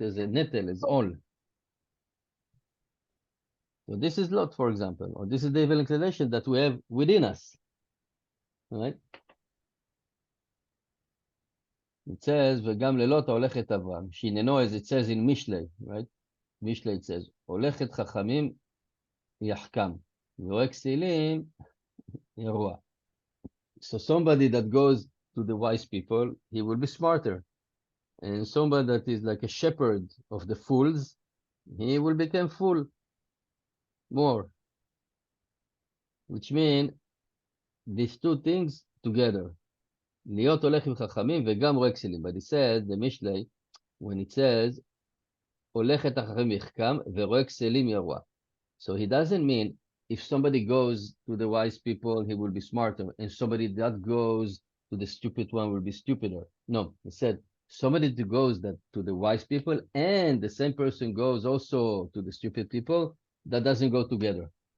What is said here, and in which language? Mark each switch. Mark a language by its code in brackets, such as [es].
[en] As a netel, as all. So this is Lot, for example, or this is the evil inclination that we have within us, right? It says, [he] וגם ללוט הולכת אברהם, שעניינו, [en] as it says in Mishlei, right? Mishlei it says, [he] הולכת חכמים יחכם, ורואה כסילים ירוע. [en] So somebody that goes to the wise people, he will be smarter. And somebody that is like a shepherd of the fools, he will become fool more. Which means these two things together. [he] להיות הולך עם חכמים וגם רואה כסילים. [en] But it says, the Mishlei, when it says, [he] הולכת החכמים יחכם ורואה כסילים ירוע. [en] So he doesn't mean if somebody goes to the wise people, he will be smarter, and somebody that goes to the stupid one will be stupider. No, he said somebody that goes to the wise people and the same person goes also to the stupid people, that doesn't go together.